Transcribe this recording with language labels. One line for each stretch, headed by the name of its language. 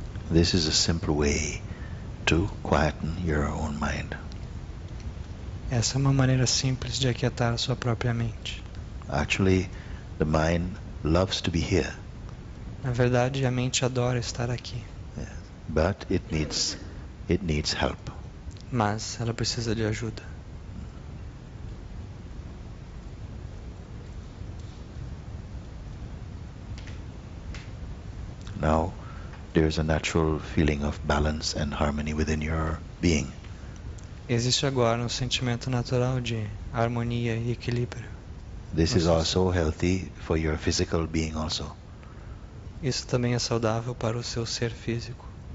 English: This is a simple way to quieten your own mind.
Portuguese: Essa é uma maneira simples de aquietar a sua própria mente.
English: Actually, the mind loves to be here,
Portuguese: Na verdade, a mente adora estar aqui,
English: but it needs help.
Portuguese: mas ela precisa de ajuda.
English: Now, there's a natural feeling of balance and harmony within your being.
Portuguese: Existe agora um sentimento natural de harmonia e equilíbrio.
English: This is
Portuguese: Nossa.
English: also healthy for your physical being also.
Portuguese: Isso também é saudável para o seu ser físico.